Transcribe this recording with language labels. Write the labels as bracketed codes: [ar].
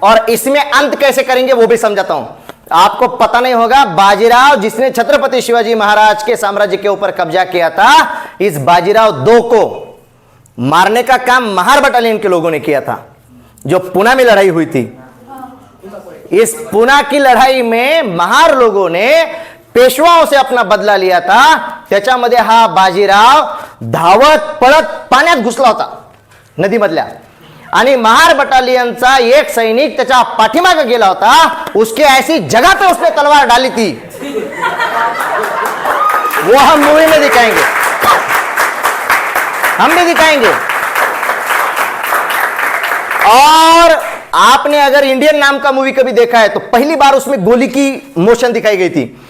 [hi] और इसमें अंत कैसे करेंगे वो भी समझाता हूं. आपको पता नहीं होगा, बाजीराव जिसने छत्रपति शिवाजी महाराज के साम्राज्य के ऊपर कब्जा किया था, इस बाजीराव 2 को मारने का काम महार बटालियन के लोगों ने किया था, जो पुणे में लड़ाई हुई थी. इस पुणे की लढाई में महार लोगों ने पेशवाओं से अपना बदला लिया था. [mr] त्याच्यामध्ये हा बाजीराव धावत पळत पाण्यात घुसला होता नदीमधल्या, आणि महार बटालियनचा एक सैनिक त्याच्या पाठीमागे गेला होता. [hi] उसके ऐसी जगह पे उसने तलवार डाली थी, वो हम मूवी में दिखाएंगे, हम भी दिखाएंगे. और आपने अगर इंडियन नाम का मूवी कभी देखा है तो पहली बार उसमें गोली की मोशन दिखाई गई थी.